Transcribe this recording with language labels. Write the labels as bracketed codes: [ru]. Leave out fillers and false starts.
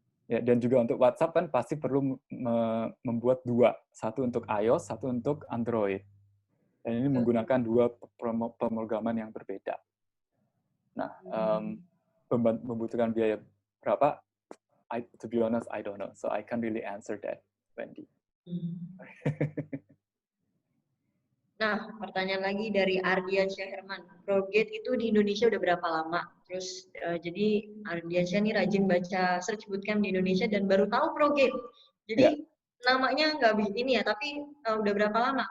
[id] Ya, dan juga untuk WhatsApp kan pasti perlu membuat 2. Satu untuk iOS, satu untuk Android. Dan ini menggunakan 2 pemrograman yang berbeda. Nah, membutuhkan biaya berapa? [en] To be honest, I don't know. So I can't really answer that, Wendy. [id] Nah, pertanyaan lagi dari Ardian Syahirman. Progate itu di Indonesia udah berapa lama? Terus jadi Ardian Syah nih rajin baca search bootcamp di Indonesia dan baru tahu Progate. Jadi namanya nggak begini ya, tapi udah berapa lama?